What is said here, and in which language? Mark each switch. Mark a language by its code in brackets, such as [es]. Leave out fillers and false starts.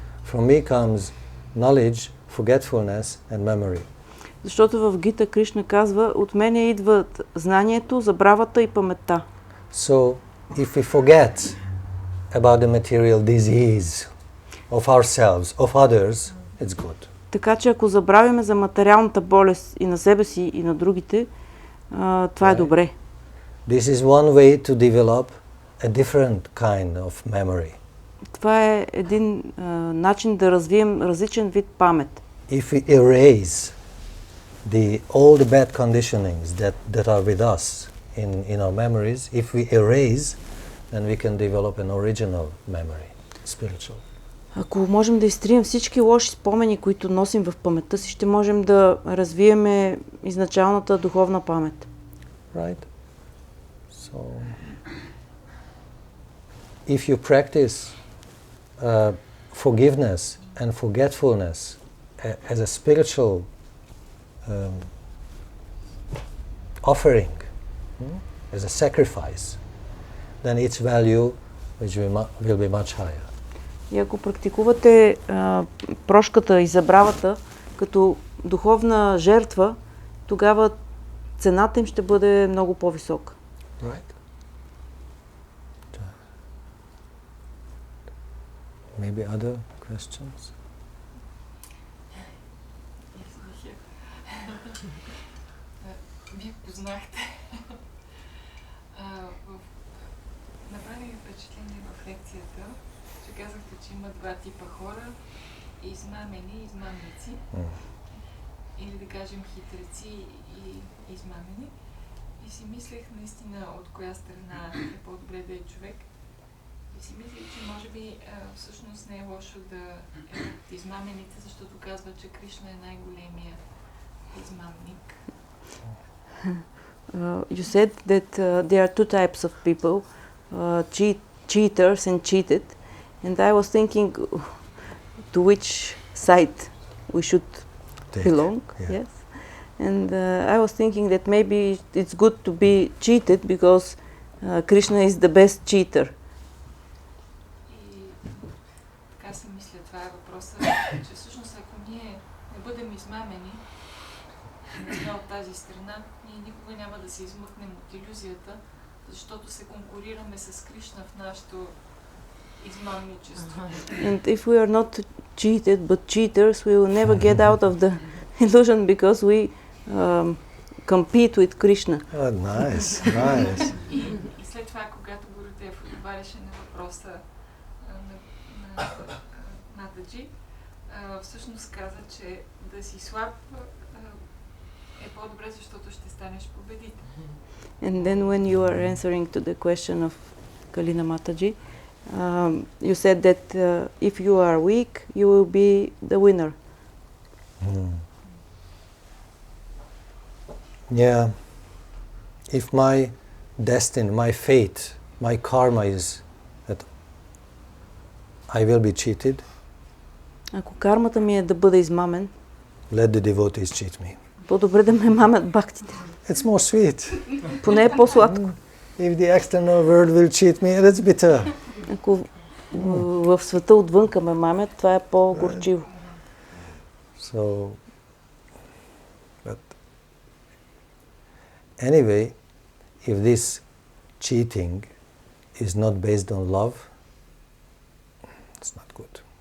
[en] From me comes knowledge, forgetfulness and memory. [bg] Защото в Гита Кришна казва, от мене идват знанието, забравата и паметта. [en] So if we forget about the material disease of ourselves, of others, it's good. [bg] Така че ако забравяме за материалната болест и на себе си, и на другите, това е добре. [en] This is one way to develop a different kind of memory. [bg] Това е един начин да развием различен вид памет. [en] If we erase all the bad conditionings that are with us in our memories, if we erase, then we can develop an original memory, spiritual. [bg] Ако можем да изтрием всички лоши спомени, които носим в паметта си, ще можем да развиеме изначалната духовна памет. [en] Right? So, if you practice forgiveness and forgetfulness as a spiritual offering, as a sacrifice, then its value will be much higher. [bg] И ако практикувате прошката и забравата като духовна жертва, тогава цената им ще бъде много по-висока. [en] Right. Maybe other questions? [bg] Вие познахте. Направи ми впечатление в лекцията, че казахте, че има два типа хора, измамени и измамници. Или да кажем хитреци и измамени. И си мислех наистина от коя страна е по-добре да е човек. И си мислех, че може би всъщност не е лошо да е от измамените, защото казва, че Кришна е най-големия измамник. [en] You said that there are two types of people, cheaters and cheated. And I was thinking, to which side we should belong. Yeah. Yes. And I was thinking that maybe it's good to be cheated because Krishna is the best cheater. [bg] И така си мисля, това е въпросът, че всъщност ако ние не бъдем измамени, не сме от тази страна, ние никога няма да се измъкнем от илюзията, защото се конкурираме с Кришна в нашето измамничество. [en] And if we are not cheated but cheaters, we will never get out of the illusion because we compete with Krishna. Oh, nice, nice. [bg] И след това, когато Гурудев отговаряше на въпроса на Натаджи, всъщност каза, че да си слаб е по-добре, защото ще станеш победител. [en] And then when you are answering to the question of Kalina Mataji, you said that if you are weak, you will be the winner. Yeah. If my destiny, my fate, my karma is that I will be cheated, [bg] Ако кармата ми е да бъда измамен, [en] let the devotees cheat me. [bg] по-добре да ме мамят бхактите. [en] It's more sweet. [bg] Поне е по-сладко. [en] If the external world will cheat me, it's bitter. [bg] Ако в света отвънка ме мамят, това е по-горчиво. [en] So, but anyway, if this cheating is not based on love, it's not good.